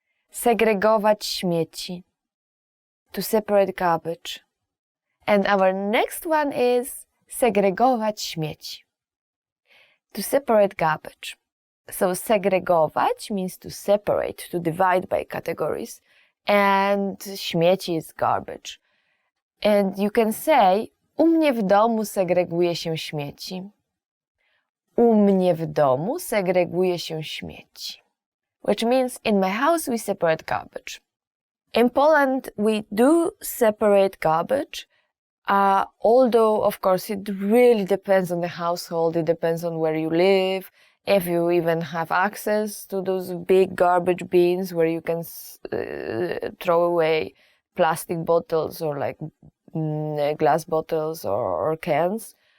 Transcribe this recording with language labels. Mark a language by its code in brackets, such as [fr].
[pl] Segregować śmieci. [en] To separate garbage. And our next one is [pl] segregować śmieci. [en] To separate garbage. So segregować means to separate, to divide by categories, and śmieci is garbage. And you can say, [pl] u mnie w domu segreguje się śmieci. U mnie w domu segreguje się śmieci. [en] Which means in my house we separate garbage. In Poland we do separate garbage, although of course it really depends on the household, it depends on where you live, if you even have access to those big garbage bins where you can throw away plastic bottles or glass bottles or cans.